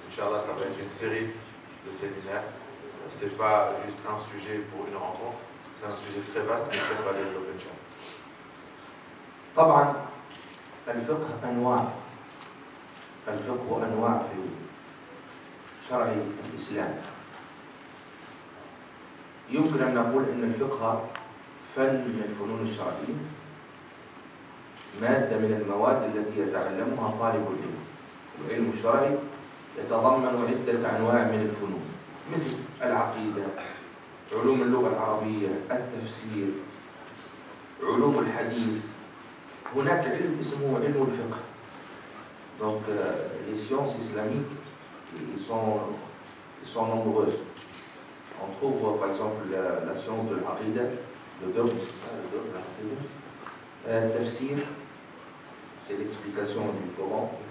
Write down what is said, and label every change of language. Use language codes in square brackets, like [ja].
[fr] Inch'Allah, ça va être une série de séminaires. C'est pas juste un sujet pour une rencontre, c'est un sujet très vaste que je va développer, Inch'Allah. [ar] طبعا الفقه أنواع. الفقه أنواع في شرع الإسلام. يمكن أن نقول أن الفقه فن من الفنون الشرعية، مادة من المواد التي يتعلمها طالب العلم. العلم الشرعي يتضمن عدة أنواع من الفنون، مثل العقيدة، علوم اللغة العربية، التفسير، علوم الحديث. هناك علم اسمه علم الفقه. [fr] Donc les sciences islamiques, ils sont nombreuses. On trouve par exemple la science de l'aqida, le dogme, l'aqida. Tafsir, c'est l'explication du Coran.